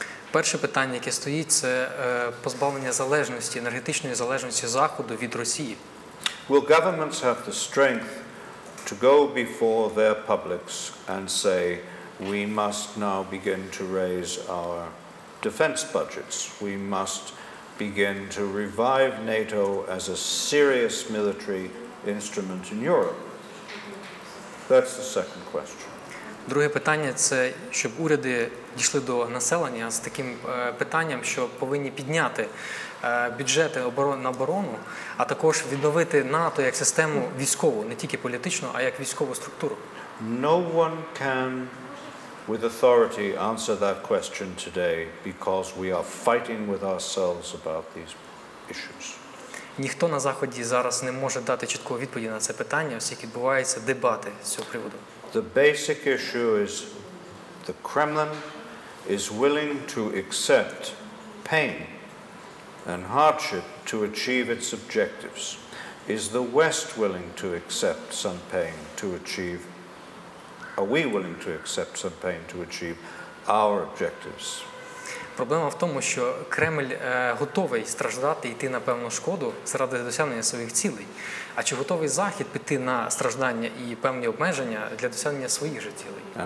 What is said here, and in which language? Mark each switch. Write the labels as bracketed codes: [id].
[uk] Перше питання, яке стоїть, це позбавлення залежності, енергетичної залежності Заходу від Росії. [en] Will governments have the strength to go before their publics and say, we must now begin to raise our defense budgets. We must begin to revive NATO as a serious military instrument in Europe? That's the second question. [uk] Друге питання – це щоб уряди дійшли до населення з таким питанням, що повинні підняти бюджети на оборону, а також відновити НАТО як систему військову, не тільки політичну, а як військову структуру. [en] No one can with authority answer that question today because we are fighting with ourselves about these issues. [uk] Ніхто на Заході зараз не може дати чіткої відповіді на це питання, оскільки відбуваються дебати з цього приводу. [en] The basic issue is the Kremlin is willing to accept pain and hardship to achieve its objectives. Is the West willing to accept some pain to achieve? Are we willing to accept some pain to achieve our objectives? [uk] Проблема в тому, що Кремль готовий страждати і йти на певну шкоду заради досягнення своїх цілей. А чи готовий Захід піти на страждання і певні обмеження для досягнення своїх же цілей?